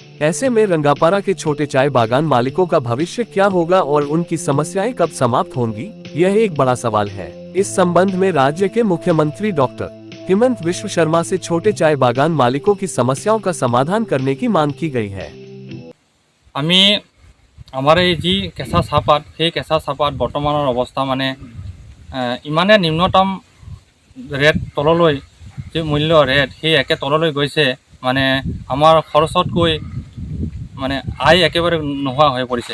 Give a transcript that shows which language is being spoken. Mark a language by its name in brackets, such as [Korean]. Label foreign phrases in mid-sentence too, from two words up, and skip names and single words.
[Hindi] ऐसे में रंगापारा के छोटे चाय बागान मालिकों का भविष्य क्या होगा और उनकी समस्याएं कब समाप्त होंगी, यह एक बड़ा सवाल है। इस संबंध में राज्य के मुख्यमंत्री डॉक्टर हेमंत बिश्व शर्मा से छोटे चाय बागान मालिकों की समस्याओं का समाधान करने की मांग की गई है। [Assamese] আমি আমাৰ এই যি কেঁচা চাহপাত, সেই কেঁচা চাহপাত বৰ্তমানৰ অৱস্থা মানে ইমানে নিম্নতম ৰেট তললৈ, যি মূল্য ৰেট সেই একে তললৈ গৈছে, মানে আমাৰ খৰচতকৈ মানে আয় একেবাৰে নোহোৱা হৈ পৰিছে।